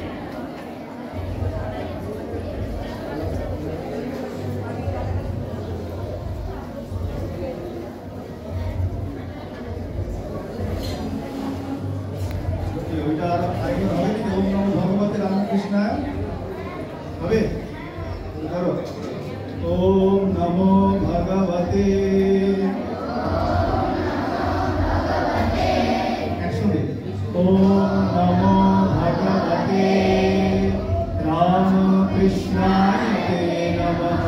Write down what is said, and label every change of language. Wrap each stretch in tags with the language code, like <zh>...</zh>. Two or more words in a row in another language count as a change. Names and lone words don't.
<bn>ওইটা আগে হবে নাকি</bn> <sa>ওম নমো ভগবতে রামকৃষ্ণায়</sa> <bn>হবে করো</bn> <sa>ওম নমো ভগবতে ओम नमो भगवते रामकृष्णाय ते नमः।</sa>